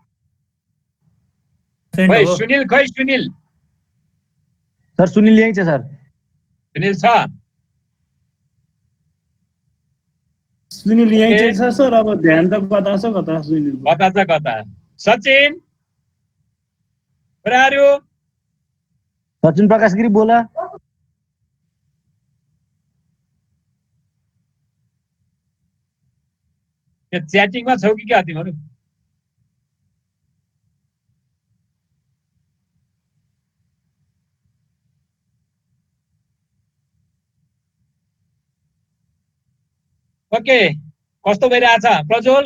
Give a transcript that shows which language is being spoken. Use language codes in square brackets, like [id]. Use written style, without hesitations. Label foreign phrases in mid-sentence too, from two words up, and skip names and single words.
[ne] खोइ सुनिल, खोइ सुनिल, सर सुनिल यही छ सर सुनिल छ? सुनिल यहीँ चाहिँ छ सर अब ध्यान त कता छ कता सुनिल कता छ कता? सचिन, [en] where are you? [ne] सचिन प्रकाश गिरी बोला च्याटिङमा छौ कि क्या तिमीहरू? ओके, कस्तो भइरहेछ प्रज्वल?